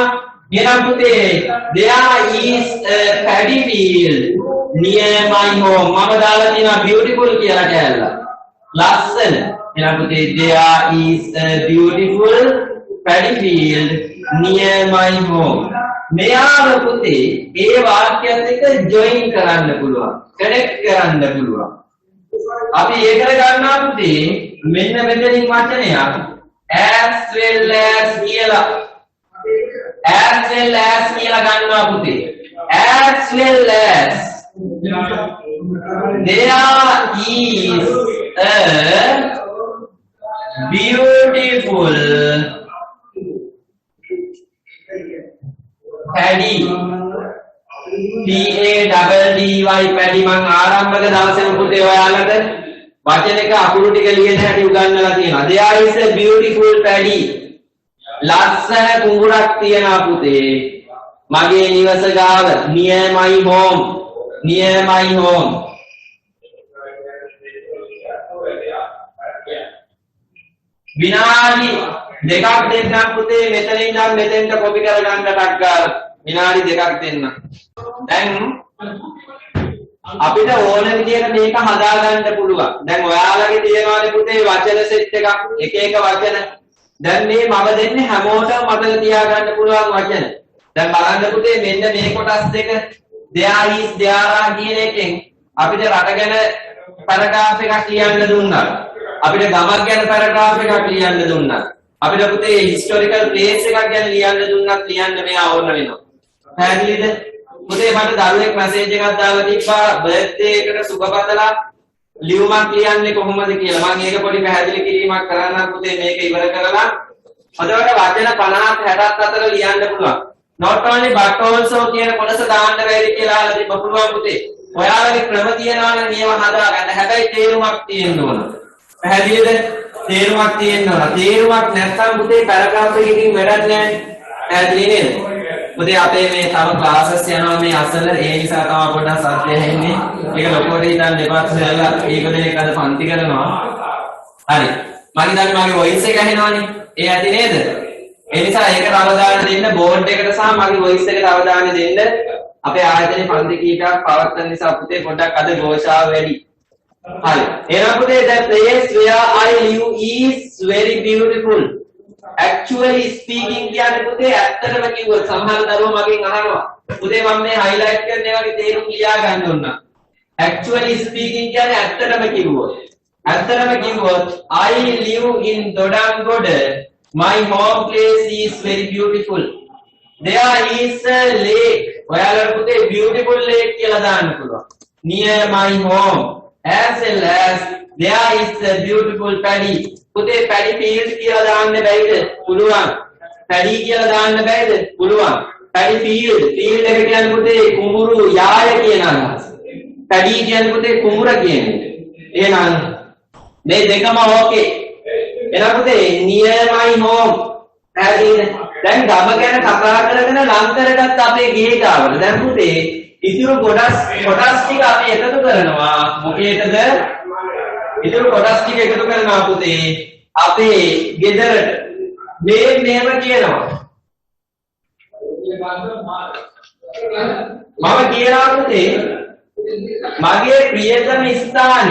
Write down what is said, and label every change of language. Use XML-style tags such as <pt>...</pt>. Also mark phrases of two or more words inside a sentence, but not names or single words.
<si>එහෙනම් පුතේ</si> <en>there is a paddy field near my home.</en> <si>මම දාලා තියෙනවා beautiful කියලා කෑල්ල. ලස්සන. එහෙනම් පුතේ</si> <en>there is a beautiful paddy field near my home.</en> <si>මෙයාව පුතේ ඒ වාක්‍යයත් එක්ක join කරන්න පුළුවන්. connect කරන්න පුළුවන්. අපි ඒකට ගන්නවා පුතේ මෙන්න මෙතනින් වචනයක්</si> <en>as well as</en> <si>කියලා.</si> <en>as well as</en> <si>කියලා ගන්නවා පුතේ.</si> <en>as well as there is a beautiful paddy PADDY</en> <si>paddy මං ආරම්භක දවසේ පුතේ ඔයාලට වචනයක අකුරු ටික ලියන හැටි උගන්වලා තියෙනවා.</si> <en>there is a beautiful paddy.</en> <si>ලස්සන කුඹුරක් තියෙනවා පුතේ මගේ නිවස ගාව.</si> <en>near my home. near my home.</en> <si>විනාඩි දෙකක් දෙන්නම් පුතේ මෙතනින් ඉඳන් මෙතෙන්ට කොපි කරගන්න ටක් ගාලා. විනාඩි දෙකක් දෙන්න. දැන් අපිට ඕන විදිහට මේක හදාගන්න පුළුවන්. දැන් ඔයාලගේ තියෙනවානේ පුතේ වචන සෙට් එකක් එක එක වචන. දැන් මේ මම දෙන්නේ හැමෝටම මතක තියාගන්න පුළුවන් වචන. දැන් බලන්න පුතේ මෙන්න මේ කොටස් දෙක</si> <en>there is there are</en> <si>කියන එකෙන් අපිට රට ගැන පැරග්‍රාෆ් එකක් ලියන්න දුන්නා. අපිට ගමක් ගැන පැරග්‍රාෆ් එකක් ලියන්න දුන්නා. අපිට පුතේ</si> <en>historical place</en> <si>එකක් ගැන ලියන්න දුන්නත් ලියන්න මෙයා ඕන වෙනවා. පැහැදිලිද? පුතේ මට දරුවෙක් මැසේජ් එකක් දාලා තිබ්බා බර්ත්ඩේ එකට සුබ පතලා ලියුමක් ලියන්නේ කොහොමද කියලා. මම ඒක පොඩි පැහැදිලි කිරීමක් කරන්නම් පුතේ මේක ඉවර කරලා. අදවට වචන 50 60ක් අතර ලියන්න පුළුවන්.</si> <en>not only but also</en> <si>කියන කොටස දාන්න බැරි කියලා අහලා තිබ්බ පුළුවන් පුතේ. ඔයාලගේ ක්‍රම තියනවානේ නියම හදාගන්න. හැබැයි තේරුමක් තියෙන්න ඕන. පැහැදිලිද? තේරුමක් තියෙන්න ඕන. තේරුමක් නැත්නම් පුතේ පැරග්‍රාෆ් එකකින් වැඩක් නැහැ. පැහැදිලි නේද? පුතේ අපේ මේ තව ක්ලාසස් යනවා මේ අසල ඒ නිසා තමයි පොඩ්ඩක් සත්‍ය හැන්නේ. ඒක ලොකුවට හිතන්න එපා කියලා ඒක දෙනෙක් අද පන්ති කරනවා. හරි. මම හිතන්නේ මගේ වොයිස් එක ඇහෙනවනේ. ඒ ඇති නේද? ඒ නිසා ඒකට අවධානය දෙන්න බෝඩ් එකට සහ මගේ වොයිස් එකට අවධානය දෙන්න. අපේ ආයතනයේ පන්ති කීපයක් පවත්වන නිසා පුතේ පොඩ්ඩක් අද ഘോഷාව වැඩි. හරි. එහෙනම් පුතේ</si> <en>the place where I live is very beautiful. Actually speaking</en> <si>කියන්නේ පුතේ ඇත්තටම කිව්වොත් සමහර දරුවෝ මගෙන් අහනවා පුතේ මම මේ highlight කරන ඒවාගේ තේරුම් ලියා ගන්න ඕන.</si> <en>Actually speaking</en> <si>කියන්නේ ඇත්තටම කිව්වොත්</si> <en>I live in Dodamgoda. My home place is very beautiful. There is a lake.</en> <si>ඔයාලට පුතේ</si> <en>beautiful lake</en> <si>කියලා දාන්න පුළුවන්.</si> <en>Near my home. As well as there is a beautiful paddy.</en> <si>පුතේ</si> <en>paddy field</en> <si>කියලා දාන්න බැයිද? පුළුවන්. පැඩි කියලා දාන්න බෑද? පුළුවන්.</si> <en>paddy field</en> <si>එක කියන්නේ පුතේ කුඹුරු යාය කියන අදහස. පැඩි කියන්නේ පුතේ කුඹුර කියන එක. එහෙනම් මේ දෙකම ඕකේ. එහෙනම් පුතේ</si> <en>near my home.</en> <si>පැහැදිලිද? දැන් ගම ගැන කතා කරගෙන ලං කරගත්ත අපේ ගේතාවට. දැන් පුතේ ඉතුරු කොටස් ටික අපි එකතු කරනවා. මොකේද? ඉතුරු කොටස් ටික එකතු කරනවා පුතේ අපේ ගෙදරට. මේ මෙහෙම කියනවා. මම කියනවා පුතේ මගේ ප්‍රියතම ස්ථානය.</si>